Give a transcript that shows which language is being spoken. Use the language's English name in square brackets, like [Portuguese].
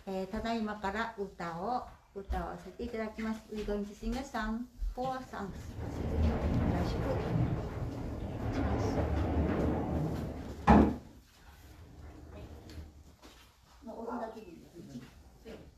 [Japanese] ただいまから歌わせていただきます。 [English] We're going to sing a song, 4 songs. [Japanese] よろしくお願いします。もう踊るだけでいいです。